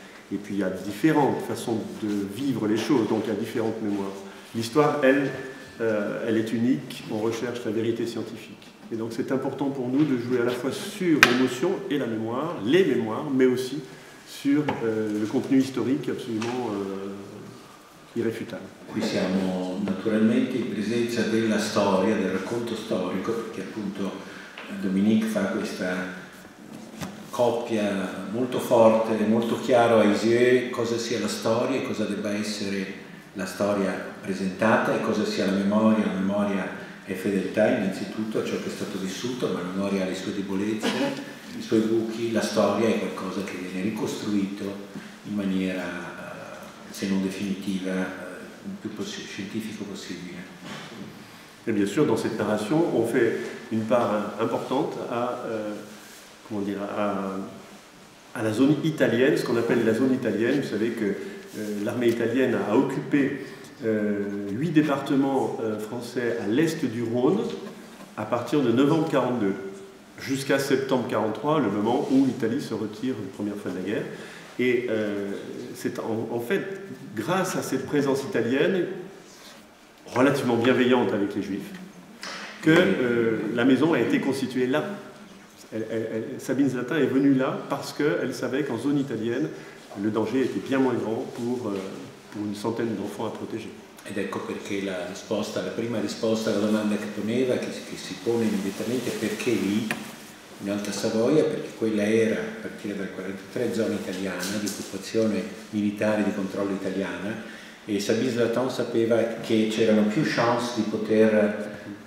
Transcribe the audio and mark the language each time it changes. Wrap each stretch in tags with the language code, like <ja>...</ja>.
<fr>Et puis il y a différentes façons de vivre les choses, donc il y a différentes mémoires. L'histoire, elle est unique, on recherche la vérité scientifique. Et donc c'est important pour nous de jouer à la fois sur l'émotion et la mémoire, les mémoires, mais aussi sur le contenu historique absolument irréfutable.</fr> <it>Qui siamo naturalmente in presenza della storia, del racconto storico, perché appunto Dominique fa questa coppia molto forte, molto chiaro a Aisieux cosa sia la storia e cosa debba essere la storia presentata e cosa sia la memoria. La memoria è fedeltà innanzitutto a ciò che è stato vissuto, ma la memoria ha le sue debolezze, i suoi buchi, la storia è qualcosa che viene ricostruito in maniera, se non definitiva, il più scientifico possibile.</it> <fr>Et bien sûr, dans cette narration, on fait une part importante à la zone italienne, ce qu'on appelle la zone italienne. Vous savez que l'armée italienne a occupé 8 départements français à l'est du Rhône à partir de novembre 1942 jusqu'à septembre 1943, le moment où l'Italie se retire une première fois de la guerre. Et c'est en fait grâce à cette présence italienne relativement bienveillante avec les Juifs que la maison a été constituée là. Sabine Zlatin est venue là parce qu'elle savait qu'en zone italienne, le danger était bien moins grand pour une centaine d'enfants à protéger.</fr> <it>Ed ecco perché la prima risposta alla domanda che poneva, che si pone immediatamente, perché lì, in Alta Savoia, perché quella era, a partire dal 1943, zona italiana, di occupazione militare, di controllo italiana, e Sabine Zlatin sapeva che c'erano più chance di poter</it>